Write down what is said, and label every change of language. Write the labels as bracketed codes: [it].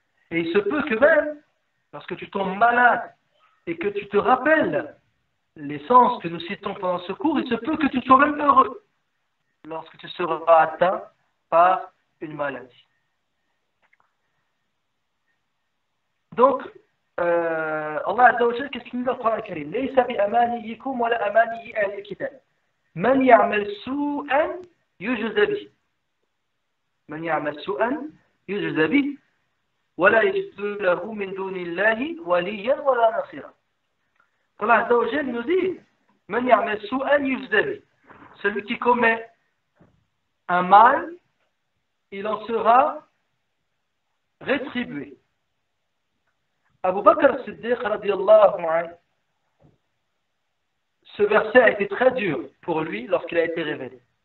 [fr] Et il se peut que même, lorsque tu tombes malade et que tu te rappelles les sens que nous citons pendant ce cours, il se peut que tu sois même heureux lorsque tu seras atteint par une maladie. Donc, Allah Azza wa Jal, qu'est-ce qu'il nous dit dans le Coran Karim? [ar] Laysa bi amaniyikum wa la amaniyi ahli kitab. من يعمل سوءا يجزى به من يعمل سوءا يجزى به ولا يجد له من دون الله وليا ولا نصيرا. [fr] Allah Azza wa Jal nous dit [ar] من يعمل سوءا يجزى به. [fr] Celui qui commet un mal, il en sera rétribué. Abu Bakr as-Siddiq radiyallahu anhu, ce verset a été très dur pour lui lorsqu'il a été révélé.